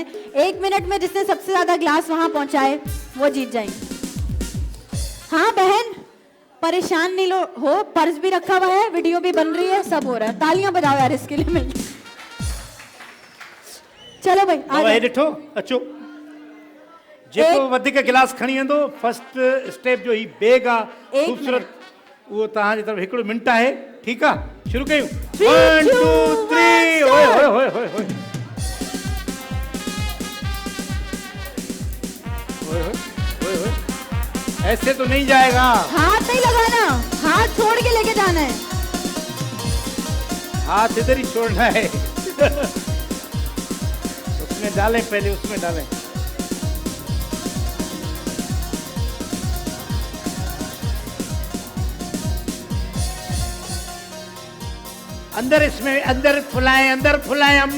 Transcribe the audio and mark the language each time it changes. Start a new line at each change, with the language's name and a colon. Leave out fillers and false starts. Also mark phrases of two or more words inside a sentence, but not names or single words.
Hindi: 1 मिनट में जिसने सबसे ज्यादा ग्लास वहाँ पहुँचाए वो जीत जाएंगे। हाँ बहन, परेशान नहीं हो, पर्स भी रखा हुआ है, वीडियो भी बन रही है, सब हो रहा है। तालियां बजाओ यार इसके लिए मिल। चलो भाई आ बाबा, ये जाओ।
Sindhi: ॾिठो अचो, जेको वधीक गिलास खणी वेंदो,
English: first step
Sindhi: जो ही बैग आहे एक ख़ूबसूरत, उहो तव्हांजी तरफ़ 1 मिंट आहे। ठीकु आहे, शुरू कयूं। 3, 1 2 2, 3। 1 ओए होए होए होए होए ओए होए होए,
Hindi: ऐसे तो नहीं जाएगा। हाथ नहीं लगाना, हाथ छोड़ के लेके जाना है। हाथ इधर ही छोड़ना है। उसमें डालें, पहले उसमें डालें। अंदर, इसमें अंदर फुलाएं अम्मा।